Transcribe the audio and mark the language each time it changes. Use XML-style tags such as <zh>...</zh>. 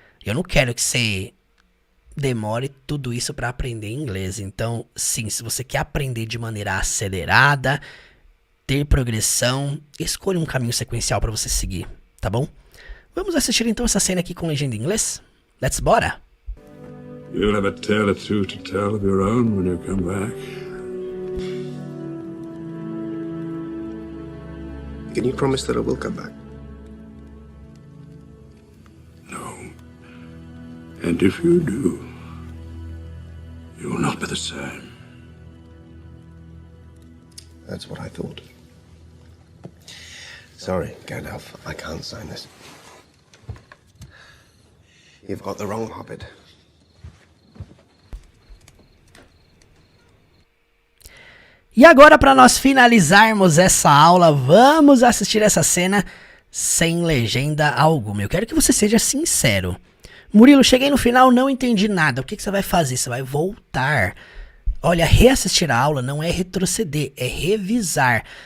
<pt>Eu não quero que você demore tudo isso para aprender inglês. Então, sim, se você quer aprender de maneira acelerada, ter progressão, escolha um caminho sequencial para você seguir, tá bom? Vamos assistir então essa cena aqui com legenda em inglês?</pt> <en>Let's bora! You'll have a tale or two to tell of your own when you come back. Can you promise that I will come back? No. And if you do, you will not be the same. That's what I thought. Sorry, Gandalf, I can't sign this. You've got the wrong hobbit.</en> <pt>E agora, para nós finalizarmos essa aula, vamos assistir essa cena sem legenda alguma. Eu quero que você seja sincero. Murilo, cheguei no final, não entendi nada. O que você vai fazer? Você vai voltar. Olha, reassistir a aula não é retroceder, é revisar.</pt>